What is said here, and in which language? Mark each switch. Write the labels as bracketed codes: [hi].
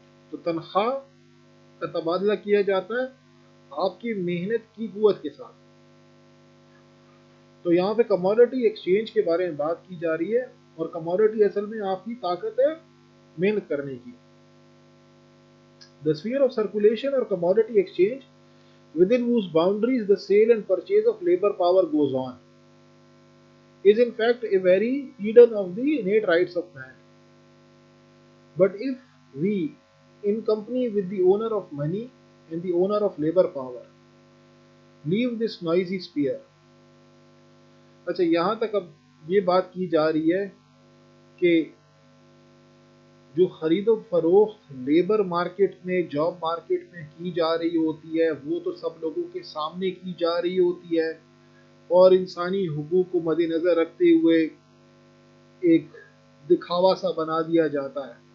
[ur] تو تنخواہ کا تبادلہ کیا جاتا ہے آپ کی محنت کی قوت کے ساتھ. تو یہاں پہ کموڈٹی ایکسچینج کے بارے میں بات کی جا رہی ہے، اور کموڈٹی اصل میں آپ کی طاقت ہے محنت کرنے کی. [en] The sphere of circulation or commodity exchange within whose boundaries the sale and purchase of labor power goes on is in fact a very hidden of the innate rights of man. But if we, in company with the owner of money and the owner of labor power, leave this noisy sphere. [ur] اچھا یہاں تک اب یہ بات کی جا رہی ہے کہ جو خرید و فروخت لیبر مارکیٹ میں، جاب مارکیٹ میں کی جا رہی ہوتی ہے وہ تو سب لوگوں کے سامنے کی جا رہی ہوتی ہے اور انسانی حقوق کو مد نظر رکھتے ہوئے ایک دکھاوا سا بنا دیا جاتا ہے.